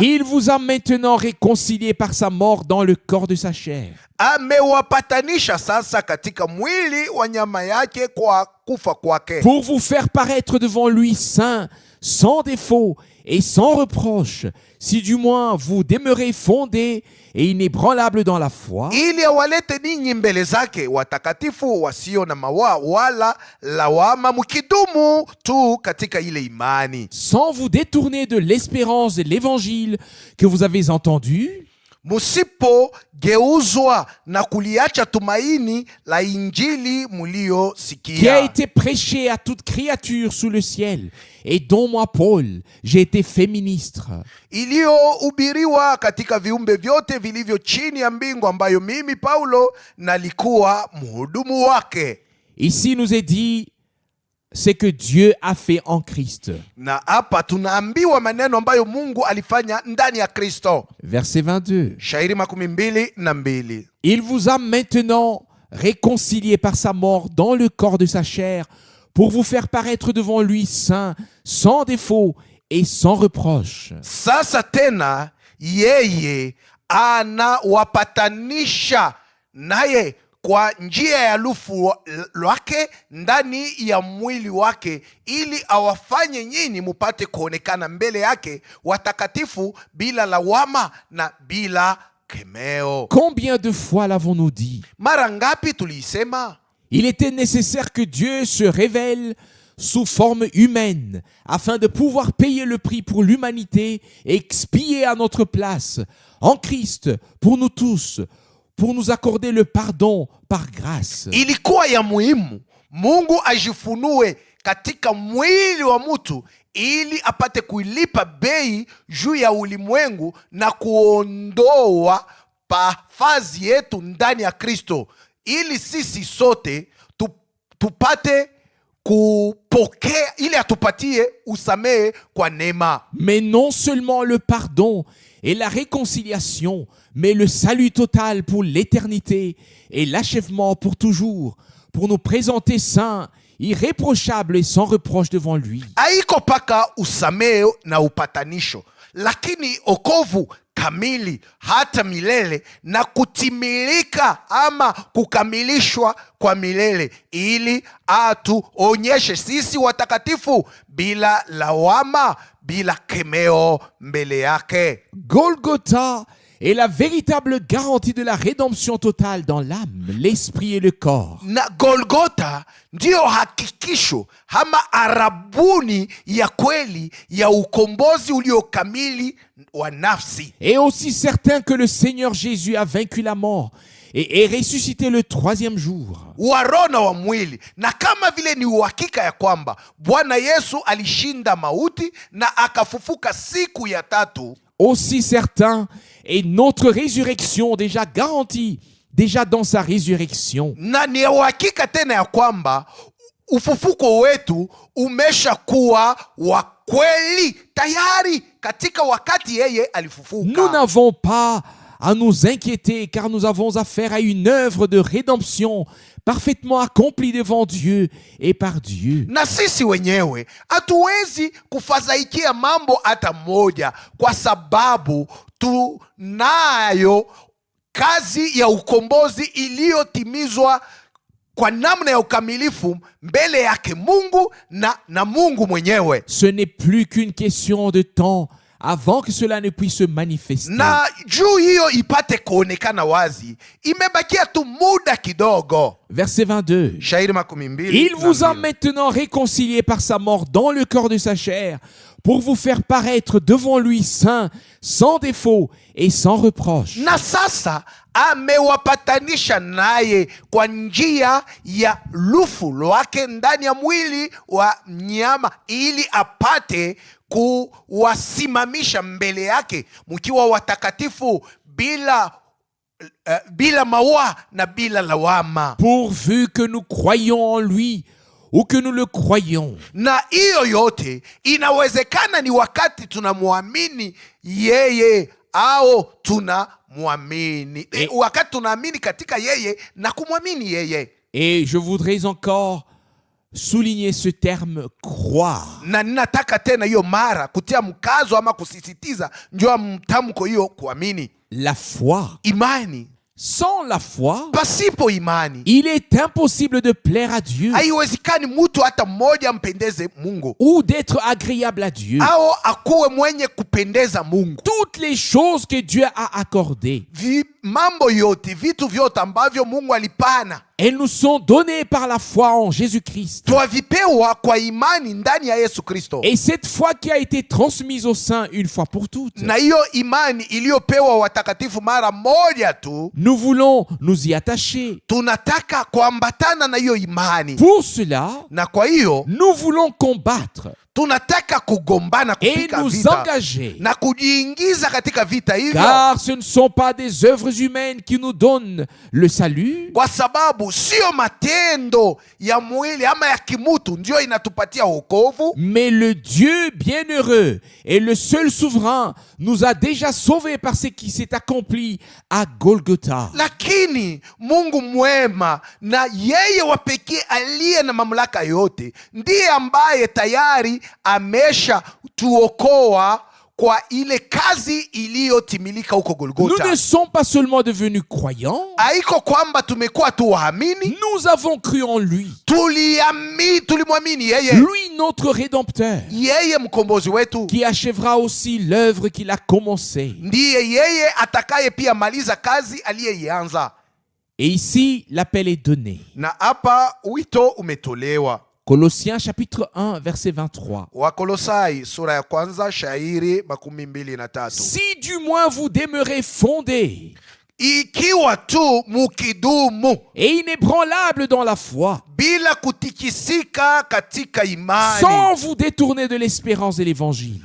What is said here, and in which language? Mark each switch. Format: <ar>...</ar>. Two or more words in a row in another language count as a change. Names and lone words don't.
<fr>il vous a maintenant réconciliés par sa mort dans le corps de sa chair,</fr> <sw>amewapatanisha sasa katika mwili wa nyama yake kwa kufa kwake,</sw> <fr>pour vous faire paraître devant lui saint, sans défaut et sans reproche, si du moins vous demeurez fondés et inébranlables dans la foi,</fr> <sw>ili awalete ninyi mbele zake watakatifu wasio na mawaa wala lawama, mkidumu tu katika ile imani,</sw> <fr>sans vous détourner de l'espérance de l'évangile que vous avez entendu,</fr> <sw>musipogeuzwa na kuliacha tumaini la injili</sw> <fr>qui a</fr> <sw>mliosikia,</sw> <fr>été prêché à toute créature sous le ciel, et dont moi, Paul, j'ai été fait ministre.</fr> <sw>iliyohubiriwa katika viumbe vyote vilivyo chini ya mbingu, ambayo mimi Paulo nalikuwa mhudumu wake.</sw> <fr>Ici nous est dit ce que Dieu a fait en Christ.</fr> <sw>Na hapa tunaambiwa maneno ambayo Mungu alifanya ndani ya Kristo.</sw> <fr>Verset 22.</fr> <sw>Shairi 22.</sw> <fr>Il vous a maintenant réconciliés par sa mort dans le corps de sa chair, pour vous faire paraître devant lui saint, sans défaut et sans reproche.</fr> <sw>Sasa tena yeye anawapatanisha naye kwa njia ya lufu lwake ndani ya mwili wake, ili awafanye nyinyi mupate kuonekana mbele yake watakatifu, bila lawama na bila kemeo.</sw> <fr>Combien de fois l'avons-nous dit?</fr> <sw>Mara ngapi tuliisema?</sw> <fr>Il était nécessaire que Dieu se révèle sous forme humaine afin de pouvoir payer le prix pour l'humanité et expier à notre place en Christ pour nous tous, pour nous accorder le pardon par grâce.</fr> <sw>Ilikuwa ya muhimu Mungu ajifunue katika mwili wa mtu ili apate kuilipa bei juu ya ulimwengu na kuondoa pafazi yetu ndani ya Kristo, ili sisi sote tupate kupokea, ili atupatie usamehe kwa neema.</sw> <fr>Mais non seulement le pardon et la réconciliation, mais le salut total pour l'éternité et l'achèvement pour toujours, pour nous présenter saints, irréprochables et sans reproche devant lui.</fr> <sw>Haiko paka usamehe na upatanisho, lakini okovu kamili hata milele na kutimilika ama kukamilishwa kwa milele, ili atuonyeshe sisi watakatifu bila lawama, bila kemeo mbele yake.</sw> <fr>Golgotha est la véritable garantie de la rédemption totale dans l'âme, l'esprit et le corps.</fr> <sw>Na Golgotha ndio hakikisho ama arabuni ya kweli ya ukombozi uliokamili wa nafsi.</sw> <fr>Et aussi certain que le Seigneur Jésus a vaincu la mort et est ressuscité le 3e jour.</fr> <sw>Wa roho na wa mwili, na kama vile ni uhakika ya kwamba Bwana Yesu alishinda mauti na akafufuka siku ya tatu,</sw> <fr>Aussi certain est notre résurrection déjà garantie, déjà dans sa résurrection.</fr> <sw>na ni uhakika tena ya kwamba ufufuko wetu umesha kuwa wa kweli tayari katika wakati yeye alifufuka.</sw> <fr>Nous n'avons pas à nous inquiéter car nous avons affaire à une œuvre de rédemption parfaitement accomplie devant Dieu et par Dieu.</fr> <sw>Na sisi wenyewe hatuwezi kufadhaikia mambo hata moja, kwa sababu tunayo kazi ya ukombozi iliyotimizwa kwa namna ya ukamilifu mbele yake Mungu na Mungu mwenyewe.</sw> <fr>Ce n'est plus qu'une question de temps avant que cela ne puisse se manifester.</fr> <sw>Na juu hiyo ipate kuonekana wazi, imebakia tu muda kidogo.</sw> <fr>Verset 22.</fr> <sw>Shairi 12.</sw> <fr>Il vous a maintenant réconcilié par sa mort dans le corps de sa chair pour vous faire paraître devant lui saint, sans défaut et sans reproche.</fr> <sw>Na sasa amewapatanisha naye kwa njia ya lufu lwake ndani ya mwili wa mnyama, ili apate kuwasimamisha mbele yake mkiwa watakatifu bila maua na bila lawama.</sw> <fr>Pourvu que nous croyions en lui ou que nous le croyons.</fr> <sw>Na hiyo yote inawezekana ni wakati tunamwamini yeye au tunamwamini, wakati tunaamini katika yeye na kumwamini yeye.</sw> <fr>Et je voudrais encore souligner ce terme croire.</fr> <sw>Na ninataka tena hiyo mara kutia mkazo ama kusisitiza njoo mtamko hiyo kuamini.</sw> <fr>La foi.</fr> <sw>Imani.</sw> <fr>Sans la foi,</fr> <sw>pasipo imani,</sw> <fr>il est impossible de plaire à Dieu</fr> <sw>haiwezekani mtu hata mmoja mpendeze Mungu</sw> <fr>ou d'être agréable à Dieu.</fr> <sw>au akuwe mwenye kupendeza Mungu.</sw> <fr>Toutes les choses que Dieu a accordées,</fr> <sw>Mambo yote, vitu vyote ambavyo Mungu alipana,</sw> <fr>elles nous sont données par la foi en Jésus-Christ.</fr> <sw>twavipewa kwa imani ndani ya Yesu Kristo.</sw> <fr>Et cette foi qui a été transmise aux saints une fois pour toutes,</fr> <sw>Na hiyo imani iliyopewa watakatifu mara moja tu,</sw> <fr>nous voulons nous y attacher.</fr> <sw>tunataka kuambatana na hiyo imani.</sw> <fr>Pour cela,</fr> <sw>Na kwa hiyo</sw> <fr>nous voulons combattre</fr> <sw>tunataka kugombana,</sw> <fr>et</fr> <sw>kupika</sw> <fr>nous</fr> <sw>vita</sw> <fr>engager.</fr> <sw>na kujiingiza katika vita hivyo,</sw> <fr>Car ce ne sont pas des œuvres humaines qui nous donnent le salut,</fr> <sw>kwa sababu sio matendo ya mwili ama ya kimutu ndio inatupatia wokovu,</sw> <fr>mais le Dieu bienheureux et le seul souverain nous a déjà sauvés par ce qui s'est accompli à Golgotha.</fr> <sw>lakini Mungu mwema na yeye wa pekee aliye na mamlaka yote ndiye ambaye tayari amesha tuokoa kwa ile kazi iliyotimilika huko</sw> <fr>Nous</fr> <sw>Golgotha.</sw> <fr>ne sommes pas seulement devenus croyants,</fr> <sw>Haiko kwamba tumekuwa tu waamini,</sw> <fr>nous avons cru en lui.</fr> <sw>tulimwamini yeye.</sw> <fr>Lui notre Rédempteur,</fr> <sw>yeye mkombozi wetu,</sw> <fr>qui achèvera aussi l'œuvre qu'il a commencée.</fr> <sw>ndiye yeye atakaye pia maliza kazi aliyeianza.</sw> <fr>Et ici, l'appel est donné.</fr> <sw>Na hapa wito umetolewa.</sw> <fr>Colossiens chapitre 1, verset 23.</fr> <sw>Wakolosai sura ya kwanza shairi 23.</sw> <fr>Si du moins vous demeurez fondés</fr> <sw>Ikiwa tu mukidumu</sw> <fr>et inébranlables dans la foi,</fr> <sw>bila kutikisika katika imani,</sw> <fr>sans vous détourner de l'espérance de l'évangile.</fr>